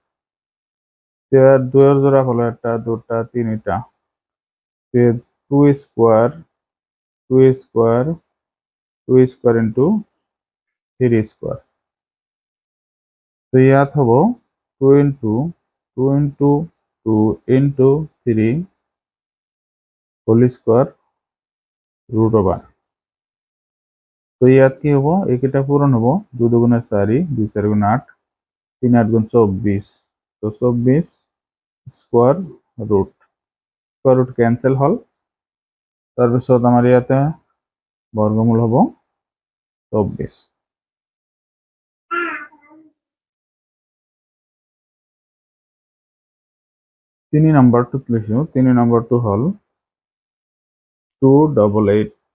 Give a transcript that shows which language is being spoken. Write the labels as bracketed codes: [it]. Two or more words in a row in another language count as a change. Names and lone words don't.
[bn] 2 জোড়া হলো একটা দুটা তিনটা [en] 2 square 2 square 2 square into 3 square. [as] তো ইয়াত হব [en] 2 into 2 into 2 into 3 whole square root over. [as] তো ইয়াত কি হব এইকেইটা পূরণ হব 2 দুগুণে 4 2 4 গুণ 8 3 8 গুণ 24। তো [en] 24 square root cancel [as] হল। তাৰপিছত আমাৰ ইয়াতে বর্গমূল হব 24। 3 নম্বৰটোত লৈছো। 3 নম্বৰটো হল 288।